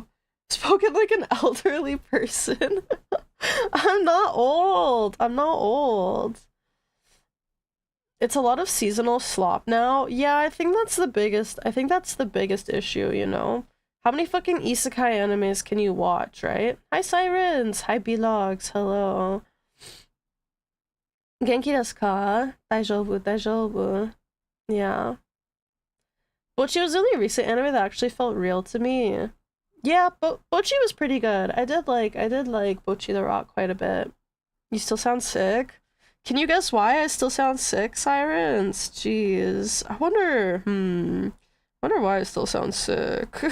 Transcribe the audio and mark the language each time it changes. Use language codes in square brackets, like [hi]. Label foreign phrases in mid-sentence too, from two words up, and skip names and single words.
[en] Spoken like an elderly person. I'm not old, I'm not old. It's a lot of seasonal slop now. Yeah, I think that's the biggest issue, you know? How many fucking isekai animes can you watch, right? Hi Sirens, hi B-Logs, hello. [ja] Genki desu ka? Daijoubu, daijoubu. [en] Yeah. Bocchi was the only recent anime that actually felt real to me. Yeah, Bocchi was pretty good. I did like Bocchi the Rock quite a bit. You still sound sick? Can you guess why I still sound sick, Sirens? Jeez. Wonder why I still sound sick.